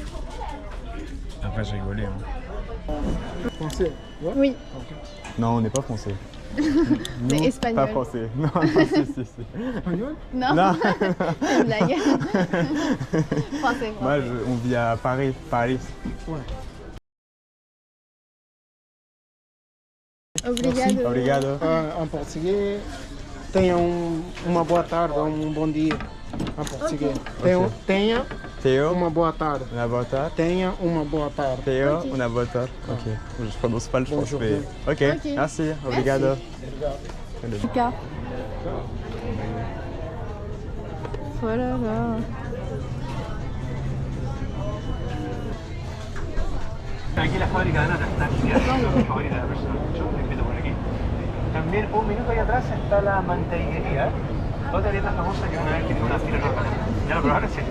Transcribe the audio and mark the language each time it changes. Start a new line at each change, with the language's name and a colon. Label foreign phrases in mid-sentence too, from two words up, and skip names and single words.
French: Après, j'ai rigolé. Hein. Français? Oui. Non, on n'est pas français. Mais espagnol. Pas français. Non, si. Espagnol? Non. C'est une blague. Français. Moi, on vit à Paris. Ouais. Obrigado.
Portuguese: Em português, tenha uma boa tarde ou bom dia. Em português. Tenha Théo, uma boa tarde. on a boa tarde. Tenha uma boa tarde. Théo, on a boa tarde.
French: Ok. Je prononce pas le français. Ok, merci. Obrigado. Luca. Oh là là.
Spanish: Aquí la fábrica de nata está gigante, mi favorita personal. Yo te invito por aquí. También un minuto ahí atrás está la mantequería, otra dieta famosa que una vez que tiene una fila enorme. ¿Ya lo probaron? Sí.